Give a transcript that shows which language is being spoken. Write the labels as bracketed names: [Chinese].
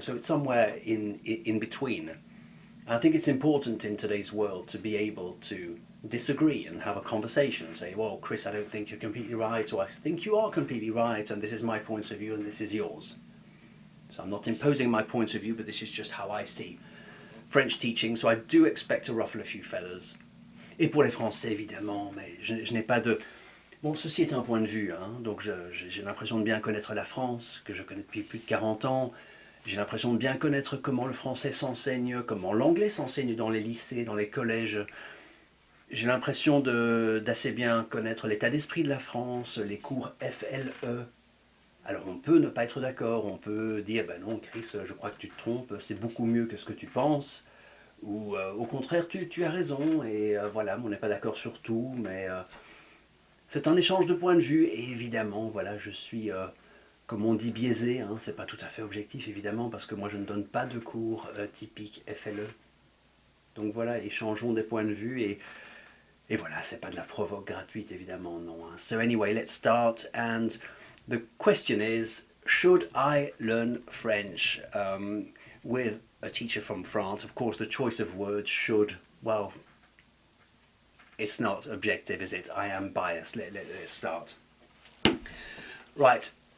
[English] So it's somewhere in between. And I think it's important in today's world to be able to disagree and have a conversation and say, well, Chris, I don't think you're completely right, or I think you are completely right, and this is my point of view and this is yours. So I'm not imposing my point of view, but this is just how I see French teaching. So I do expect to ruffle a few feathers. [French] Et pour les Français, évidemment, mais je n'ai pas de... Bon, ceci est un point de vue, hein. Donc j'ai l'impression de bien connaître la France, que je connais depuis plus de 40 ans. J'ai l'impression de bien connaître comment le français s'enseigne, comment l'anglais s'enseigne dans les lycées, dans les collèges. J'ai l'impression d'assez bien connaître l'état d'esprit de la France, les cours FLE. Alors on peut ne pas être d'accord, on peut dire, ben non Chris, je crois que tu te trompes, c'est beaucoup mieux que ce que tu penses, ou au contraire tu as raison, et voilà, on n'est pas d'accord sur tout, mais c'est un échange de points de vue, et évidemment, voilà, je suis, comme on dit, biaisé, hein, c'est pas tout à fait objectif évidemment, parce que moi je ne donne pas de cours typiques FLE. Donc voilà, échangeons des points de vue, et voilà, c'est pas de la provoque gratuite, évidemment, non. Hein. [English] So anyway, let's start, and the question is, should I learn French with a teacher from France? Of course, the choice of words, should, well, it's not objective, is it? I am biased. Let's start. Right.